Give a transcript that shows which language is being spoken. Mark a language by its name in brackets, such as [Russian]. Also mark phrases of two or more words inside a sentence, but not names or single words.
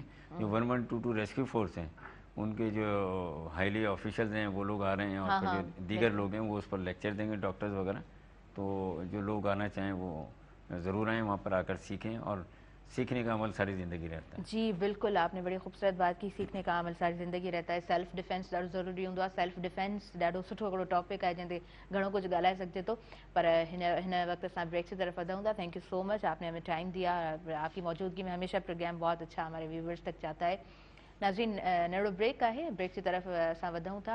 [Urdu] جو 1122 [English] rescue force [Urdu] ہیں، ان کے جو [English] highly officials [Urdu] ہیں وہ لوگ آ رہے ہیں، اور پھر جو دیگر لوگ ہیں وہ اس پر لیکچر دیں گے، ڈاکٹرز وغیرہ. تو جو لوگ آنا چاہیں وہ ضرور آئیں، وہاں پر آ کر سیکھیں، اور سیکھنے کا عمل ساری زندگی رہتا ہے. جی بالکل، آپ نے بڑی خوبصورت بات کی۔ سیکھنے کا عمل ساری زندگی رہتا ہے. [English] self defence [Sindhi] ॾाढो ज़रूरी हूंदो आहे। [English] self defence [Sindhi] ॾाढो सुठो हिकिड़ो टॉपिक आहे जंहिं ते घणो कुझु ॻाल्हाए सघिजे थो। पर हिन वक्त असां ब्रेक [Urdu] کی طرف [Sindhi] वधूं था। [English] thank you so much, [Urdu] آپ نے ہمیں ٹائم دیا۔ آپ کی موجودگی میں ہمیشہ پروگرام بہت اچھا ہمارے ویورز تک جاتا ہے. [Sindhi] नाज़रीन, नंढिड़ो ब्रेक आहे, ब्रेक [Urdu] کی طرف [Sindhi] असां वधूं था।